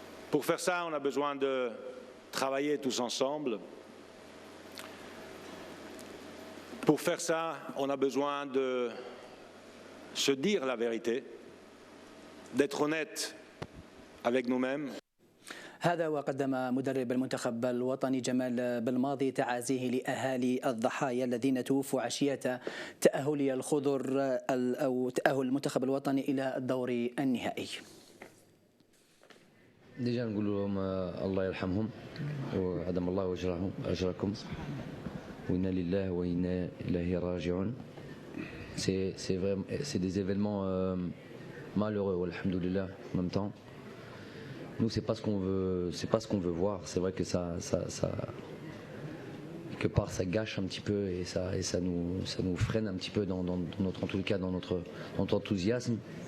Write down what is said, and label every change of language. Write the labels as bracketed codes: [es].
[fr] Pour faire ça, on a besoin de travailler tous ensemble. Pour faire ça, on a besoin de se dire la vérité, d'être honnête avec nous-mêmes. [ar] هذا وقدم مدرب المنتخب الوطني جمال بالماضي تعازيه لأهالي الضحايا الذين توفوا عشية تأهل الخضر أو تأهل المنتخب الوطني إلى الدور النهائي. ديجا نقول لهم الله يرحمهم وعدم الله أجركم وإنا لله وإنا إليه راجعون. [fr] C'est des événements malheureux, alhamdoulilah, en même temps. Nous, c'est pas ce qu'on veut voir. C'est vrai que ça quelque part, ça gâche un petit peu et ça nous freine un petit peu dans notre, en tout cas, dans notre enthousiasme.